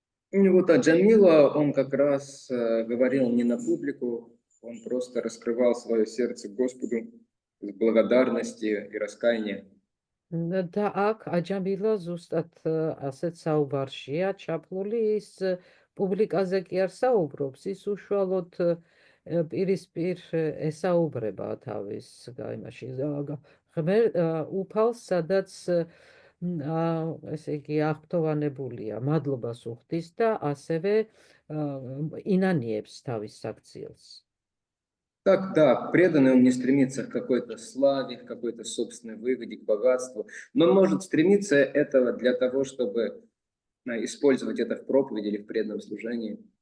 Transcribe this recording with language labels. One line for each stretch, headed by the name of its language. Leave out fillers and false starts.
Russian: И вот, а Джамила, он как раз говорил не на публику, он просто раскрывал свое сердце Господу с благодарности и раскаяния.
Georgian: და აქ აჯამილა ზუსტად ასეთ საუბარშია ჩაფლული, ის პუბლიკაზე კი არ საუბრობს, ის უშუალოდ პირისპირ ესაუბრება თავის იმაში უფალს, სადაც ესე იგი აღფრთოვანებულია, მადლობას უხდის და ასევე ინანიებს თავის საქციელს.
Russian: Так, да, преданный он не стремится к какой-то славе, к какой-то собственной выгоде, к богатству, но он может стремиться этого для того, чтобы использовать это в проповеди или в преданном служении.